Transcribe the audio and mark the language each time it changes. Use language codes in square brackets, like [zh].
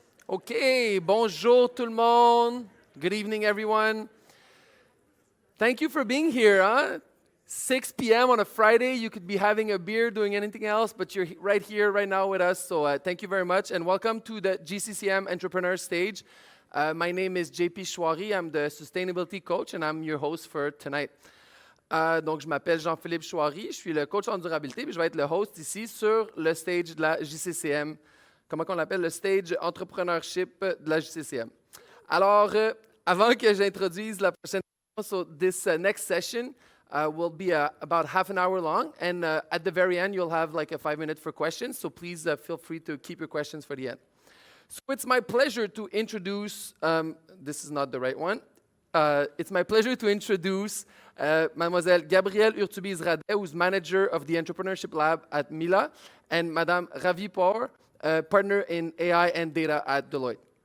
[fr] Okay, bonjour tout le monde. [en] Good evening, everyone. Thank you for being here. 6 p.m. on a Friday, you could be having a beer, doing anything else, but you're right here, right now with us. So thank you very much, and welcome to the GCCM Entrepreneur Stage. My name is JP Chouari. I'm the Sustainability Coach, and I'm your host for tonight. [fr] Donc, je m'appelle Jean-Philippe Chouari. Je suis le coach en durabilité, puis je vais être le host ici sur le stage de la JCCM. Comment on l'appelle? Le stage entrepreneurship de la JCCM. Alors, avant que j'introduise la prochaine session, [en] so this next session will be about half an hour long, and at the very end, you'll have like a 5 minute for questions, so please feel free to keep your questions for the end. So it's my pleasure to introduce, this is not the right one, it's my pleasure to introduce Mademoiselle Gabrielle Hurtubise-Radet, who's manager of the Entrepreneurship Lab at Mila, and Madame Ravy Por, partner in AI and data at Deloitte.